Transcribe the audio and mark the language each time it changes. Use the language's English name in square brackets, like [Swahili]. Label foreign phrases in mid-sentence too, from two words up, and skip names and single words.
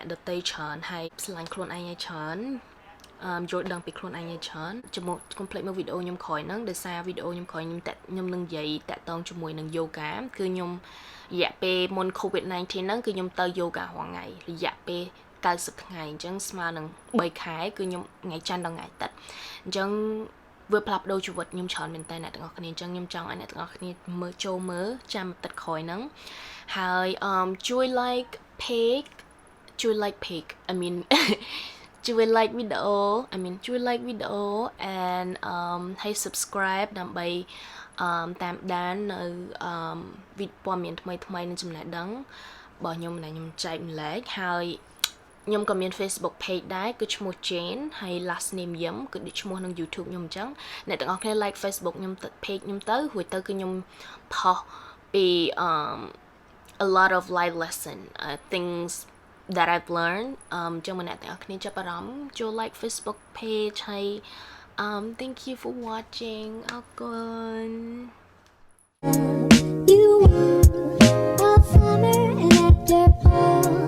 [Khmer] ដទៃច្រើនហើយស្រឡាញ់ខ្លួនឯងឲ្យច្រើនយល់ដឹងពីខ្លួនឯងឲ្យច្រើនជាមួយ complete មើលវីដេអូខ្ញុំក្រោយហ្នឹងដោយសារវីដេអូខ្ញុំក្រោយខ្ញុំនឹងនិយាយតាក់ទងជាមួយនឹង yoga គឺខ្ញុំរយៈពេលមុន COVID-19 ហ្នឹងគឺ ខ្ញុំទៅ yoga រាល់ថ្ងៃរយៈពេល90ថ្ងៃអញ្ចឹងស្មើនឹង3ខែគឺខ្ញុំថ្ងៃច័ន្ទដល់ថ្ងៃអាទិត្យអញ្ចឹងវាផ្លាស់ប្ដូរជីវិតខ្ញុំច្រើនមែនតើអ្នកទាំងអស់គ្នាអញ្ចឹងខ្ញុំចង់ឲ្យអ្នកទាំងអស់ គ្នាចូលមើលចាំទឹកក្រោយហ្នឹងហើយជួយ [English] like page I mean [Khmer] ជួយ [English] like video and [Khmer] ให้ subscribe ដើម្បីតាមដាននៅព័ត៌មានថ្មី នឹងចំណេះដឹងរបស់ខ្ញុំដែលខ្ញុំចែកម្លែកហើយខ្ញុំក៏មាន Facebook page ដែរគឺឈ្មោះ Jane ហើយ [English] last name [Khmer] យឹមគឺដូចឈ្មោះក្នុង YouTube ខ្ញុំអញ្ចឹងអ្នកទាំងអស់គ្នា [English] like Facebook [Khmer] ខ្ញុំ page ខ្ញុំទៅរួចទៅគឺខ្ញុំផុសពី [English] a lot of life lesson things that I've learned [Khmer] ចឹងអ្នកទាំងអស់គ្នាចាប់អារម្មណ៍ចូល [English] like Facebook page [Khmer] ហើយ [English] thank you for watching [Khmer] អរគុណ [English] You are a summer and after